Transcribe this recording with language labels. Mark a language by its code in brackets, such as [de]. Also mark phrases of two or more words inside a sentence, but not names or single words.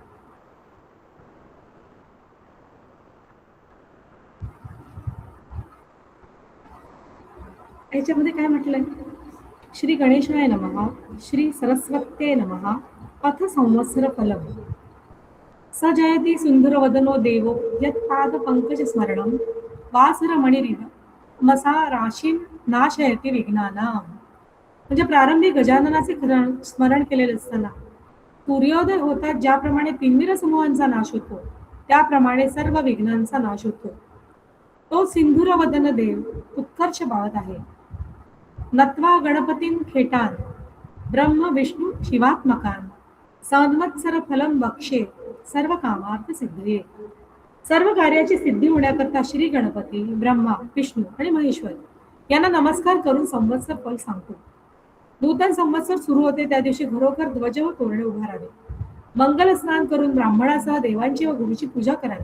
[mr] याच्यामध्ये काय म्हटलंय? [sa] श्री गणेशाय नमः, श्री सरस्वत्ये नमः, अथ संवत्सर फलम स जयति सुंदरवदनो देवो यत्पाद पंकज स्मरणम वासर मणिरिव मसा राशीन नाशयति विघ्नानां. [mr] म्हणजे प्रारंभी गजाननाचे स्मरण केलेले असताना सूर्योदय होतात ज्याप्रमाणे तिन्मिर समूहांचा नाश होतो त्याप्रमाणे सर्व विघ्नांचा नाश होतो. तो सिंधुरवदन देव उत्कर्ष पावत आहे. [sa] नत्वा गणपतीं खेटान ब्रह्म विष्णू शिवात्मकान संवत्सर फलम बक्षे सर्व कामार्थ सिद्धये. [mr] सर्व कार्याची सिद्धी होण्याकरता श्री गणपती, ब्रह्मा, विष्णू आणि महेश्वर यांना नमस्कार करून संवत्सर फल सांगतो. नूतन संवत्सर सुरू होते त्या दिवशी घरोघर ध्वज व तोरणे उभारावे. मंगल स्नान करून ब्राह्मणासह देवांची व गुरुची पूजा करावी.